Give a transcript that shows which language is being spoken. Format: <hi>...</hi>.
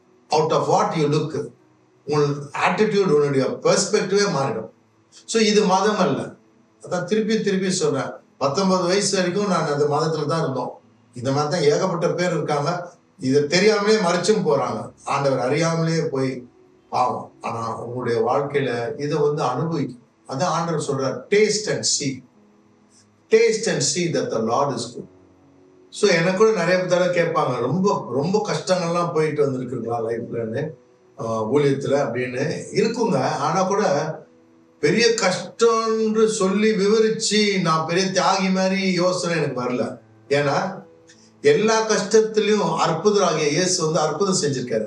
<en>out of what you look,</en> <ta>உன் attitude, உன்னுடைய பெர்ஸ்பெக்டிவே மாறிடும். ஸோ இது மதம் அல்ல. அதான் திருப்பி சொல்றேன், 19 வயசு வரைக்கும் நான் அந்த மதத்துல தான் இருந்தோம். இந்த மாதிரி தான் ஏகப்பட்ட பேர் இருக்காங்க. இதை தெரியாமலே மறைச்சும் போறாங்க, ஆண்டவர் அறியாமலே போய் பாவம். ஆனா உங்களுடைய வாழ்க்கையில இதை அனுபவிக்கும். அதான் ஆண்டவர் சொல்றார்,</ta> <en>Taste and see that the Lord is good.</en> <ta>So எனக்கு கூட நிறைய தடவை கேட்பாங்க, ரொம்ப ரொம்ப கஷ்டங்கள்லாம் போயிட்டு வந்திருக்குங்களா லைஃப்லன்னு, ஊழியத்துல அப்படின்னு இருக்குங்க. ஆனா கூட பெரிய கஷ்டம்னு சொல்லி விவரிச்சு நான் பெரிய தியாகி மாதிரி யோசனை எனக்கு வரல. ஏன்னா எல்லா கஷ்டத்திலையும் அற்புதராகிய இயேசு அற்புதம் செஞ்சிருக்காரு.</ta>